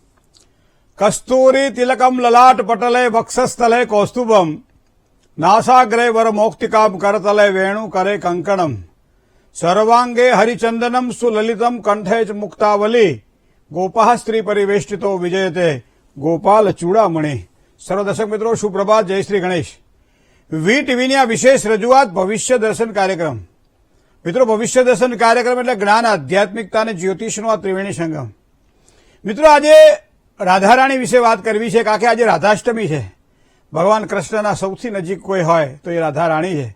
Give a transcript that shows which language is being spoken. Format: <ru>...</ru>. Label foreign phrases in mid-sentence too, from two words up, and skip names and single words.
<sa>कस्तूरी तिलकम ललाट पटले वक्षस्थले कौस्तुभम नासाग्रे वर मोक्तिकाम करतले वेणु करे कंकणम सर्वांगे हरिचंदनम सुललितम कंठे च मुक्तावली गोपाः स्त्री परिवेष्टितो विजयते गोपाल चूड़ामणि।</sa> <hi>सर्व दर्शक मित्रों सुप्रभात, जय श्री गणेश।</hi> <gu>વી ટીવીની આ વિશેષ રજૂઆત ભવિષ્ય દર્શન કાર્યક્રમ। મિત્રો, ભવિષ્ય દર્શન કાર્યક્રમ એટલે જ્ઞાન, આધ્યાત્મિકતા અને જ્યોતિષનો આ ત્રિવેણી સંગમ। મિત્રો, આજે રાધારાણી વિશે વાત કરવી છે, કારણ કે આજે રાધાષ્ટમી છે। ભગવાન કૃષ્ણના સૌથી નજીક કોઈ હોય તો એ રાધારાણી છે।</gu>